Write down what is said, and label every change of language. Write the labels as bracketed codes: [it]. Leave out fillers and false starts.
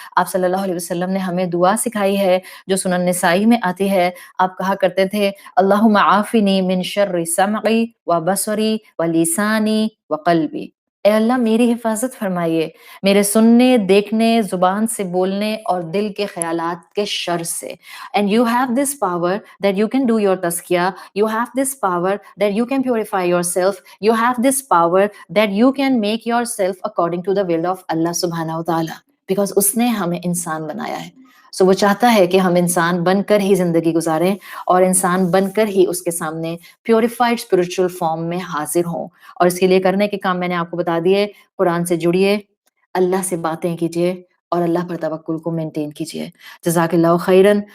[ur] آپ صلی اللہ علیہ وسلم نے ہمیں دعا سکھائی ہے جو سنن نسائی میں آتی ہے. آپ کہا کرتے تھے [ar] اللہم عافنی من شر سمعی و بصری و لسانی و قلبی، [ur] اے اللہ میری حفاظت فرمائیے میرے سننے، دیکھنے، زبان سے بولنے اور دل کے خیالات کے شر سے. [en] And you have this power that you can do your tazkiyah. You have this power that you can purify yourself. You have this power that you can make yourself according to the will of Allah subhanahu wa ta'ala. [ur] Because اس نے ہمیں انسان بنایا ہے. سو وہ چاہتا ہے کہ ہم انسان بن کر ہی زندگی گزاریں اور انسان بن کر ہی اس کے سامنے [en] purified spiritual form [ur] میں حاضر ہوں. اور اس کے لیے کرنے کے کام میں نے آپ کو بتا دیے. قرآن سے جڑیے، اللہ سے باتیں کیجیے اور اللہ پر توکل کو مینٹین کیجیے. جزاک اللہ خیرن.